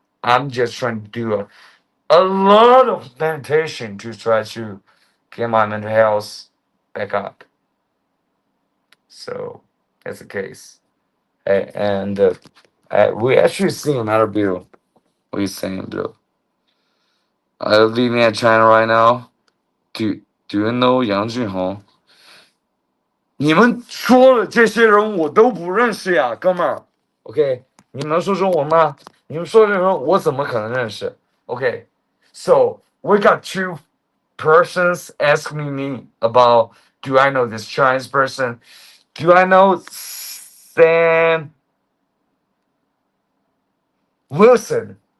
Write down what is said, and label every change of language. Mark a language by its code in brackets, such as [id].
[en] I'm just trying to do a lot of meditation to try to get my mental health back up. So that's the case. And we actually see another bill. What are you saying, Bill? I'm living in China right now. Do you know Yang Junhong? [zh] 你们说的这些人我都不认识呀，哥们儿。 OK，你们能说中文吗？你们说的这些人我怎么可能认识？ [en] OK，so we got two persons asking me about do I know this Chinese person? Do I know Sam Wilson?